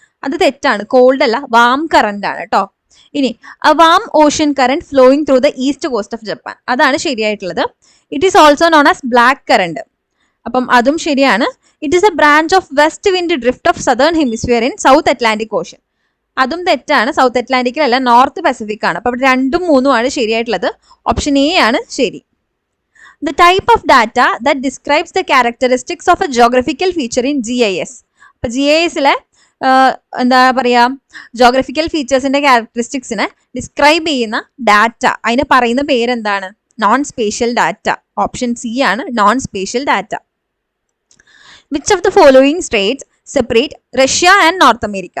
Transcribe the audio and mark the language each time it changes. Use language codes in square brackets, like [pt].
[ml] അത് തെറ്റാണ്, കോൾഡ് അല്ല, വാം കറന്റ് ആണ് കേട്ടോ. ഇനി [en] a warm ocean current flowing through the east coast of Japan, [ml] അതാണ് ശരിയായിട്ടുള്ളത്. [en] it is also known as black current, [ml] അപ്പം അതും ശരിയാണ്. [en] it is a branch of west wind drift of southern hemisphere in south Atlantic ocean, [ml] അതും തെറ്റാണ്. South അറ്റ്ലാന്റിക്കിലല്ല, north Pacific ആണ്. അപ്പം 2ഉം 3ഉം ആണ് ശരിയായിട്ടുള്ളത്. Option A ആണ് ശരി. [en] The type of data that describes the characteristics of a geographical feature in GIS. [ml] അപ്പോൾ GISലെ എന്താ പറയുക, ജോഗ്രഫിക്കൽ ഫീച്ചേഴ്സിന്റെ ക്യാരക്ടറിസ്റ്റിക്സിനെ ഡിസ്ക്രൈബ് ചെയ്യുന്ന ഡാറ്റ, അതിന് പറയുന്ന പേരെന്താണ്? Non spatial data. Option C ആണ് non spatial data. [en] Which of the following states separate Russia and North America?